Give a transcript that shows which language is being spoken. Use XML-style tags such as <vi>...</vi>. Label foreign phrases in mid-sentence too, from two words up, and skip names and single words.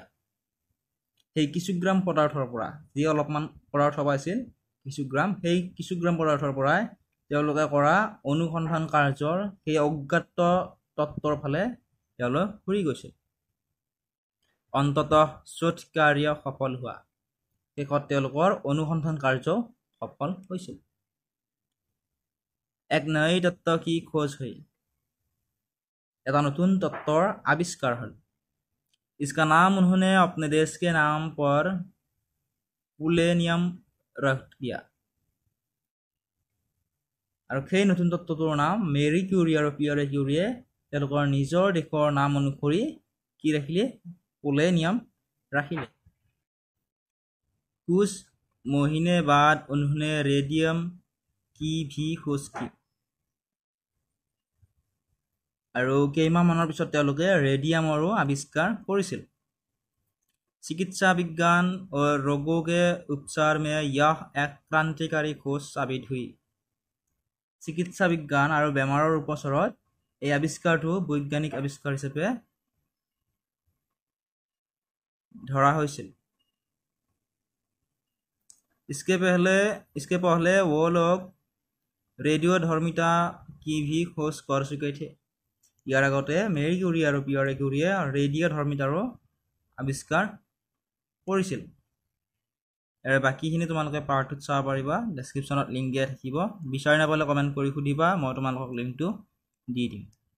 <as>সেই কিছু গ্ৰাম পদাৰ্থৰ পৰা যি অলপমান পদাৰ্থ পাইছিল কিছু গ্ৰাম পদাৰ্থৰ পৰাই তেওঁলোকে কৰা অনুসন্ধান কাৰ্যৰ সেই অজ্ঞাত তত্ত্বৰ ফালে তেওঁলোক ঘূৰি গৈছিল। অন্ততঃ শোধ কাৰ্য সফল হোৱা শেষত তেওঁলোকৰ অনুসন্ধান কাৰ্য সফল হৈছিল।</as> <hi>एक नई तत्व की खोज हुई।</hi> <as>এটা নতুন তত্ত্বৰ আৱিষ্কাৰ হল।</as> <hi>इसका नाम उन्होंने अपने देश के नाम पर पोलेनियम रख दिया।</hi> <as>আৰু সেই নতুন তত্ত্বটোৰ নাম মেৰী কিউৰী আৰু পিয়েৰ কিউৰীয়ে তেওঁলোকৰ নিজৰ দেশৰ নাম অনুসৰি কি ৰাখিলে? पोलेनियम ৰাখিলে।</as> <hi>कुछ महीने बाद उन्होंने रेडियम की भी खोज की।</hi> <as>আৰু কেইমাহমানৰ পিছত তেওঁলোকে ৰেডিয়ামৰো আৱিষ্কাৰ কৰিছিল।</as> <hi>चिकित्सा विज्ञान और रोगों के उपचार में यह एक क्रांतिकारी खोज साबित हुई।</hi> <as>চিকিৎসা বিজ্ঞান আৰু বেমাৰৰ উপচাৰত এই আৱিষ্কাৰটো বৈজ্ঞানিক আৱিষ্কাৰ হিচাপে ধৰা হৈছিল।</as> <hi>इसके पहले वो लोग रेडियोधर्मिता की भी खोज कर चुके थे।</hi> <as>ইয়াৰ আগতে মেৰী কিউৰী আৰু পিয়েৰ কিউৰীয়ে ৰেডিঅ'ধৰ্মিতাৰো আৱিষ্কাৰ কৰিছিল। ইয়াৰ বাকীখিনি তোমালোকে পাৰ্টটোত চাব পাৰিবা, ডেছক্ৰিপশ্যনত লিংক দিয়া থাকিব। বিচাৰি নাপালে কমেণ্ট কৰি সুধিবা, মই তোমালোকক লিংকটো দি দিম।</as>